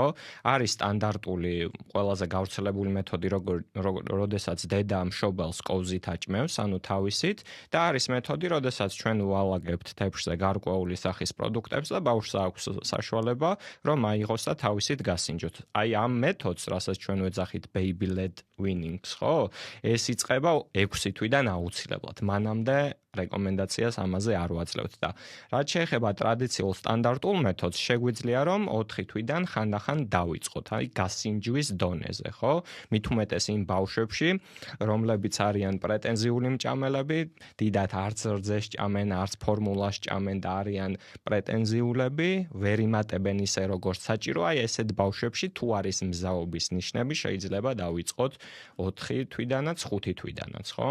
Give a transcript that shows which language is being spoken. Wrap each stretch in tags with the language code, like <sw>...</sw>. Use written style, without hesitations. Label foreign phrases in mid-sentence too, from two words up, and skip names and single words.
<ka>არის სტანდარტული, ყველაზე გავრცელებული მეთოდი, როდესაც დედა მშობელს კოვზით აჭმევს, ანუ თავისით, და არის მეთოდი, როდესაც ჩვენ ვალაგებთ თეფშზე გარკვეული სახის პროდუქტებს და ბავშვს აქვს საშუალება, რომ აიღოს და თავისით გასინჯოთ. აი ამ მეთოდს, რასაც ჩვენ ვეძახით</ka> <en>baby led weaning-</en> <ka>ს, ხო? ეს იწყება 6 თვიდან აუცილებლად. მანამდე რეკომენდაციას ამაზე არ ვაძლევთ და რაც შეეხება ტრადიციულ სტანდარტულ მეთოდს, შეგვიძლია რომ 4 თვიდან ხანდახან დავიწყოთ, აი გასინჯვის დონეზე, ხო? მით უმეტეს იმ ბავშვებში, რომლებიც არიან პრეტენზიული მჭამელები, დიდად არც რძეს ჭამენ, არც ფორმულას ჭამენ და არიან პრეტენზიულები, ვერ იმატებენ ისე როგორც საჭირო, აი ესეთ ბავშვებში თუ არის მზაობის ნიშნები, შეიძლება დავიწყოთ 4 თვიდანაც, 5 თვიდანაც, ხო?</ka>